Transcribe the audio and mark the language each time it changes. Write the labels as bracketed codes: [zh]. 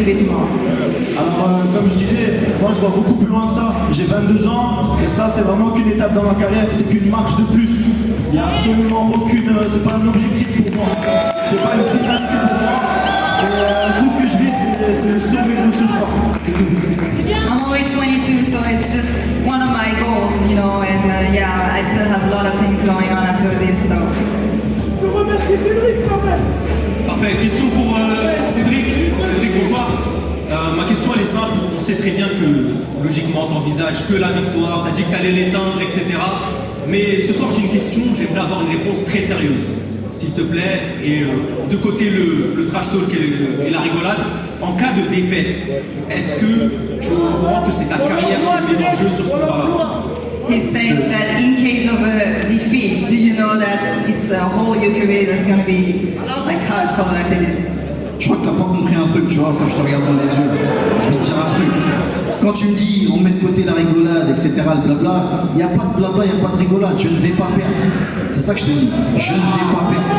[fr] Alors, comme je disais, moi je vois beaucoup plus loin que ça. J'ai 22 ans et ça c'est vraiment qu'une étape dans ma carrière, c'est qu'une marche de plus. Il n'y a absolument aucune, c'est pas un objectif pour moi, c'est pas une finalité pour moi. Et tout ce que je vis c'est le sommet de ce sport. [en] I'm only 22, so it's just one of my goals, you know, and yeah, I still have a lot of things going on after this, so. [fr] Je remercie Cédric quand même. Parfait. Question pour Cédric. Cédric, bonsoir. Ma question elle est simple. On sait très bien que logiquement tu envisages que la victoire, tu as dit que tu allais l'éteindre, etc. Mais ce soir j'ai une question, j'aimerais avoir une réponse très sérieuse, s'il te plaît. Et de côté le trash talk et la rigolade, en cas de défaite, est-ce que tu es au courant que c'est ta carrière qui est mise en jeu sur ce combat-là? [en] He's saying that in case of a defeat, do you know that it's a whole your career that's going to be like hard for like this? [fr] Je crois que t'as pas compris un truc, tu vois, quand je te regarde dans les yeux. Je vais te dire un truc. Quand tu me dis on met de côté la rigolade, etc., le blabla, il n'y a pas de blabla, il n'y a pas de rigolade. Je ne vais pas perdre. C'est ça que je te dis. Je ne vais pas perdre.